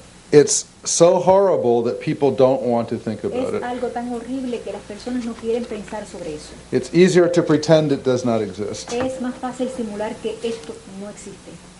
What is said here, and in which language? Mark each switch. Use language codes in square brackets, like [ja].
[en] It's so horrible that people don't want to think about it. [es] algo tan horrible que las personas no quieren pensar sobre eso. It's easier to pretend it does not exist. Es más fácil simular que esto no existe.